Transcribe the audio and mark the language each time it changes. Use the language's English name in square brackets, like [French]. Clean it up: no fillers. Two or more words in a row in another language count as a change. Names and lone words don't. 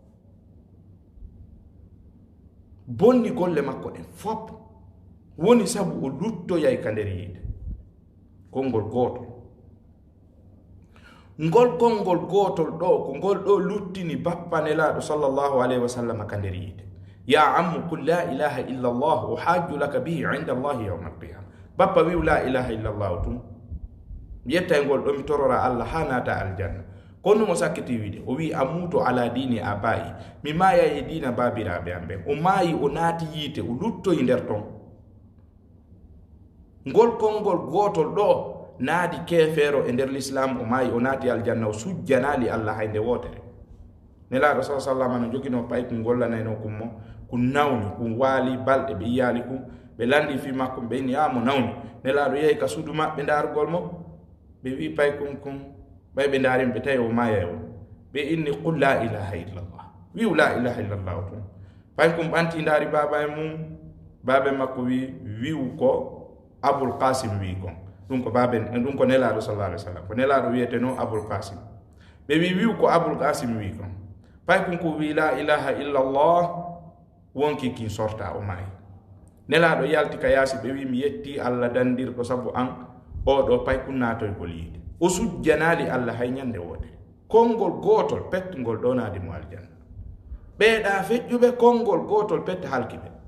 [Fula] bonni golle makko ɗen fop woni sabu o luttoyay ka nder yiide konngol gotol ngol konngol gotol ɗo ko ngol ɗo luttini bappa nelaɗo [Arabic] صلى الله عليه وسلم [Fula] ka nder yiide [Arabic] يا عم قل لا إله إلا الله أحاج لك به عند الله يوم القيامة [Fula] bappa wiw [Arabic] لا إله إلا الله [Fula] tum yetta e ngol ɗo mi torora allah ha naata aljanna kono mo sakkiti wiide o wi [Arabic] أموت على دين آبائي [Fula] mi maya e dina babiraɓe am ɓen o maayi o naati yiite o luttoyi nder ton ngol konngol gotol ɗo naadi kefeero e nder l'islam o maayi o naati aljanna o sujjanali allah hay nde wootere nelaɗo sa sallam no jogino pay ko gollanayno kummo ko nawni ko waali balɗe ɓe yiyali kum ɓe landi fi makko ɓe inni mo nawni nelaɗo yehi ka suudu maɓɓe ndarugol mo ɓe wi pay kum ɓay ɓe ndarim ɓe tawi o maya o ɓe inni [Arabic] قل لا إله إلا الله [Fula] wiw [Arabic] لا إله إلا الله [Fula] o tun pay kum ɓanti ndaari baba e mum babe makko wi wiw ko abul qasim wi kon ɗum ko babe ɗum ko nelaɗo [Arabic] صلى الله عليه وسلم [Fula] ko nelaɗo wiyete no abul qasim ɓe wi wiw ko abul qasim wi kon pay kum ko wi [Arabic] لا إله إلا الله [Fula] wonki kin sorta o maayi nelaɗo yalti ka yaasi ɓe wi mi yetti allah dandirɗo sabu an oɗo pay kum natoygol yiide o sujjanali allah hay ñande wotere konngol gotol pette ngol ɗonadi mo aljanna ɓeeɗa feƴƴuɓe konngol gotol pette halkiɓe